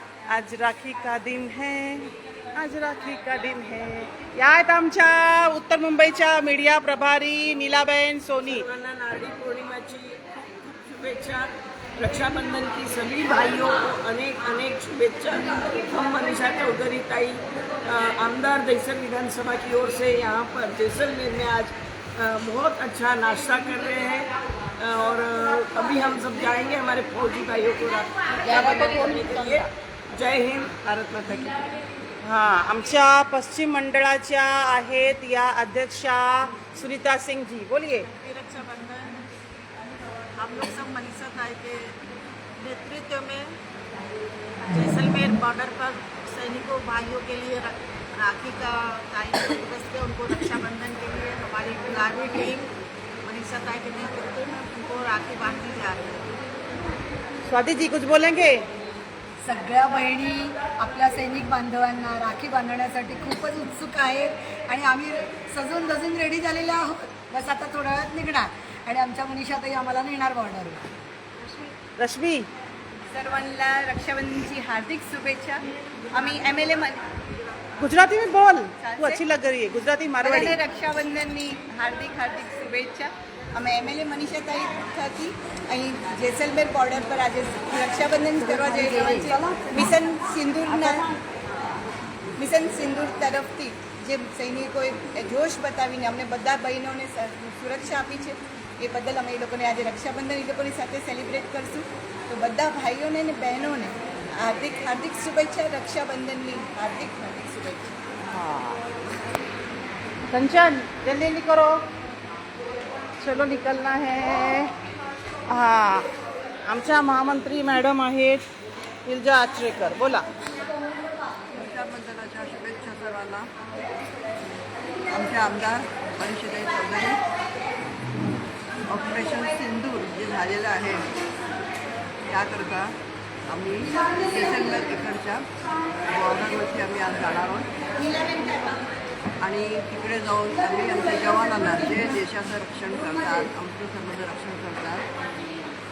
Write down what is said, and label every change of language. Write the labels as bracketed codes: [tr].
[hi] आज राखी का दिन है, आज राखी का दिन है. [mr] या आहेत आमच्या उत्तर मुंबईच्या मीडिया प्रभारी नीलाबेन सोनी. नारळी पौर्णिमाची शुभेच्छा. [hi] रक्षाबंधन की सभी भाइयों को अनेक अनेक शुभेच्छा. हम मनीषा चौधरी ताई आमदार दहिसर विधानसभा की ओर से यहाँ पर जैसलमेर में आज बहुत अच्छा नाश्ता कर रहे हैं और अभी हम सब जाएंगे हमारे फौजी भाइयों को रक्षाबंधन करने के लिए. जय हिंद, भारत माता की. [mr] हां, आमच्या पश्चिम मंडळाच्या आहेत या अध्यक्षा सुनीता सिंह जी. [hi] बोलिए. रक्षाबंधन हम लोग सब मनीषा ताई के नेतृत्व में जैसलमेर बॉर्डर पर सैनिकों भाइयों के लिए राखी का ताई दिवस पे उनको रक्षाबंधन के लिए हमारी गुलाबी टीम मनीषा ताई के नेतृत्व में उनको राखी बांधने जा रही है. स्वाति जी कुछ बोलेंगे? [mr] सगळ्या बहिणी आपल्या सैनिक बांधवांना राखी बांधण्यासाठी खूपच उत्सुक आहेत आणि आम्ही सजून धजून रेडी झालेले आहोत. बस आता थोड्या वेळात निघणार आणि आमच्या मनीषाताई आम्हाला नेणार बॉर्डरवर. रश्मी, सर्वांना रक्षाबंधनची हार्दिक शुभेच्छा. आम्ही MLA [hi] गुजराती में बोल, तू अच्छी लग रही है. गुजराती मारवाड़ी. [gu] रक्षाबंधनની હાર્દિક શુભેચ્છા. અમે MLA મનીષાતાઈ થકી અહીં જેસલમેર બોર્ડર પર આજે રક્ષાબંધન કરવા જઈ રહ્યા છીએ. મિશન સિંદૂર તરફથી જે સૈનિકોએ જોશ બતાવીને અમને બધા બહેનોને સુરક્ષા આપી છે એ બદલ અમે એ લોકોને આજે રક્ષાબંધન એ લોકોની સાથે સેલિબ્રેટ કરશું. તો બધા ભાઈઓને અને બહેનોને હાર્દિક હાર્દિક શુભેચ્છા. રક્ષાબંધનની હાર્દિક હાર્દિક શુભેચ્છા. [hi] कंचन जल्दी जल्दी करो, चलो निकलना है. [mr] हां, आमच्या महामंत्री मॅडम आहेत विलजा आचरेकर. बोला. रक्षाबंधनाच्या शुभेच्छा सर्वांना. आमचे आमदार मनीषाताई चौधरी ऑपरेशन सिंदूर जे झालेलं आहे त्याकरता आम्ही जैसलमेर इकडच्या बॉर्डरवरती आम्ही आज जाणार आहोत आणि तिकडे जाऊन आम्ही आमच्या जवानांना जे देशाचं रक्षण करतात, आमचं सर्वचं रक्षण करतात